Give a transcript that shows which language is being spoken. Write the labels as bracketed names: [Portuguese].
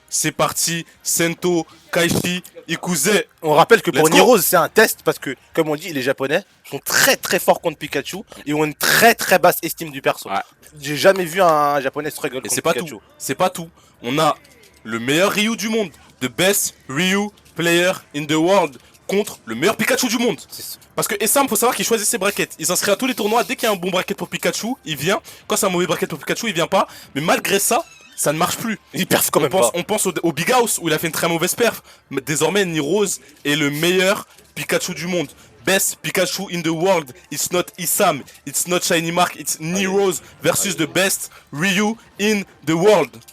[French] C'est parti. [Japanese] Sento, Kaishi, Ikuze. [French] On rappelle que pour [English] Let's go. [French] Niroz, c'est un test parce que, comme on dit, les Japonais sont très très forts contre Pikachu et ont une très très basse estime du perso. Ouais. J'ai jamais vu un Japonais struggle Et contre c'est pas Pikachu. tout. C'est pas tout. On a le meilleur Ryu du monde. [English] The best Ryu player in the world. [French] Contre le meilleur Pikachu du monde. Parce que Essam, faut savoir qu'il choisit ses brackets. Il s'inscrit à tous les tournois. Dès qu'il y a un bon bracket pour Pikachu, il vient. Quand c'est un mauvais bracket pour Pikachu, il vient pas. Mais malgré ça, ça ne marche plus. Il perf quand même pas. On pense au Big House où il a fait une très mauvaise perf. Mais désormais, Niroz est le meilleur Pikachu du monde. [English] Best Pikachu in the world. It's not Isam. It's not Shiny Mark. It's Niroz versus the best Ryu in the world.